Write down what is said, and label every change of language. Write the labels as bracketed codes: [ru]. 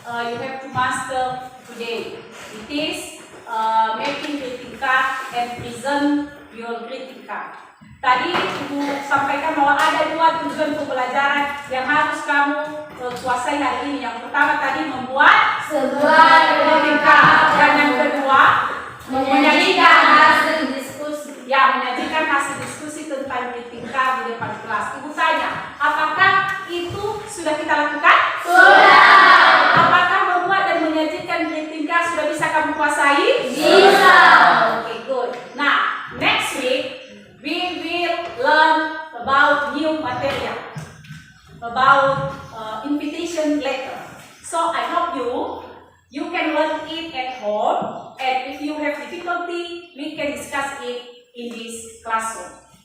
[en] you have to master today. It is making greeting card and present your greeting card. [id] Tadi Ibu sampaikan bahwa ada 2 tujuan pembelajaran yang harus kamu kuasai hari ini. Yang pertama tadi membuat sebuah greeting card, dan yang kedua menyajikan hasil diskusi. Ya, menyajikan hasil diskusi tentang greeting card di depan kelas. Ibu tanya, apakah itu sudah kita lakukan? Sudah. Apakah membuat dan menyajikan greeting card sudah bisa kamu kuasai? Bisa. [en] Okay, good. Nah, next week we will learn about new material, about invitation letter. So I hope you can learn it at home, and if you have difficulty, we can discuss it in this classroom.